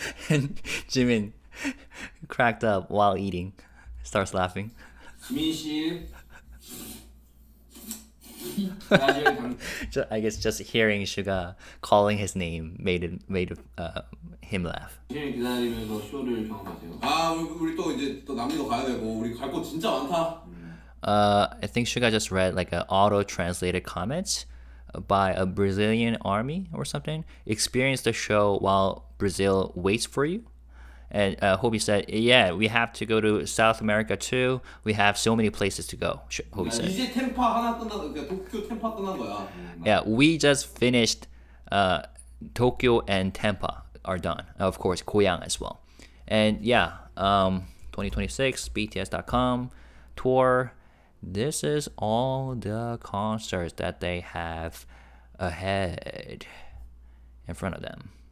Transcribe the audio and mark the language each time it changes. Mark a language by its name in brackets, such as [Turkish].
[English] And Jimin cracked up while eating. Starts laughing. [Korean] 지민 씨 브라질 당신 [English] I guess just hearing Suga calling his name made him laugh. [Korean] 기다리면서 쇼를 경험하세요. 아 우리 또 이제 또 남미도 가야 되고 우리 갈 곳 진짜 많다. [English] I think Suga just read like an auto-translated comment by a Brazilian army or something. Experience the show while Brazil waits for you. And Hobie said, yeah, we have to go to South America too. We have so many places to go, Hobie said. [Korean] 이제 템파 하나 끝나 그러니까 도쿄 템파 끝난 거야. [English] Yeah, we just finished Tokyo and Tampa are done. Of course, Goyang as well. And yeah, 2026, BTS.com tour. This is all the concerts that they have ahead in front of them.